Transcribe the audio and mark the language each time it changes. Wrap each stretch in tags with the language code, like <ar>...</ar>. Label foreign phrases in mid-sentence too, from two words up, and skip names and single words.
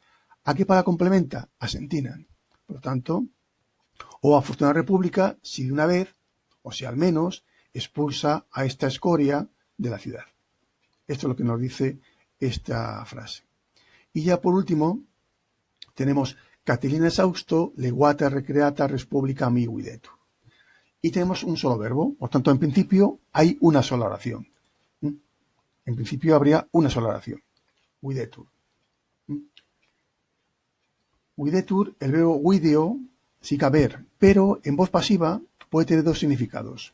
<es>¿A qué palabra complementa? A sentinan. Por lo tanto, o afortunada república, si de una vez, o si al menos, expulsa a esta escoria de la ciudad. Esto es lo que nos dice esta frase. Y ya por último, tenemos</es> <la>Catilina exhausto, leguata recreata res publica mi videtur.</la> <es>Y tenemos un solo verbo, por tanto, en principio hay una sola oración. En principio habría una sola oración. Videtur. Videtur, el verbo video, significa ver, pero en voz pasiva puede tener dos significados.</es>